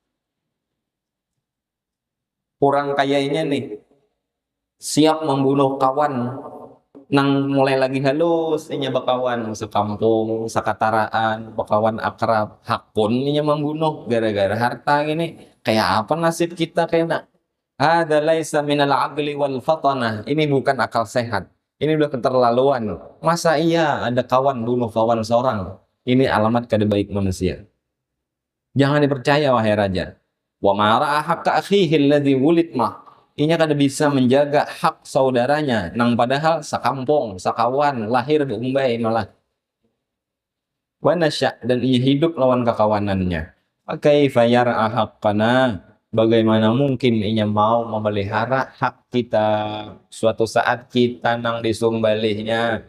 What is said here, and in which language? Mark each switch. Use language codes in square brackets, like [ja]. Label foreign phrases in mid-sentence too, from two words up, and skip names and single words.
[bjn] Orang kayaknya nih siap membunuh kawan, nang mulai lagi halus inya bakawan sekampung sakataraan bakawan akrab hakun inya membunuh gara-gara harta ini. Kayak apa nasib kita kena? [ar] هذا ليس من العقل والفطانة, [bjn] ini bukan akal sehat, ini udah keterlaluan. Masa iya ada kawan bunuh kawan seorang? Ini alamat kada baik manusia. Jangan dipercaya wahai raja. [ar] وما رعى حق أخيه الذي ولد معه, [bjn] inya kada bisa menjaga hak saudaranya nang padahal sakampung sakawan lahir di umbai malah. [ar] ونشأ, [bjn] dan ia hidup lawan kekawanannya. [ar] كيف يرعى حقنا, [bjn] bagaimana mungkin ia mau memelihara hak kita suatu saat kita nang disumbalihnya.